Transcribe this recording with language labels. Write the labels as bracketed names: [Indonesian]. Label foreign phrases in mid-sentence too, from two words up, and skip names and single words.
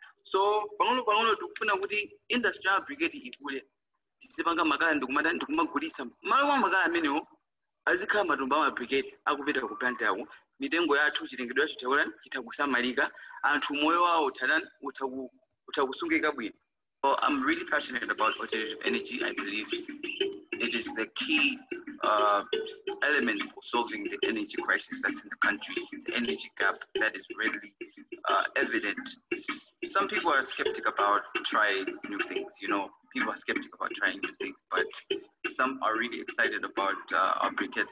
[Nyanja] So pang'ono tikufuna kuti industry ya briquette ikule tizipanga makala ndikumagulitsa malo mwa makala amenewo azikhala matumba ama briquette akupita ku plant yawo mitengo yathu chilengedwe yacho chitakusamalika anthu moyo wawo utakusungika bwino. [English] So I'm really passionate about alternative energy. I believe it is the key element for solving the energy crisis that's in the country, the energy gap that is readily evident. Some people are skeptical about trying new things, people are skeptical about trying new things, but some are really excited about our briquettes.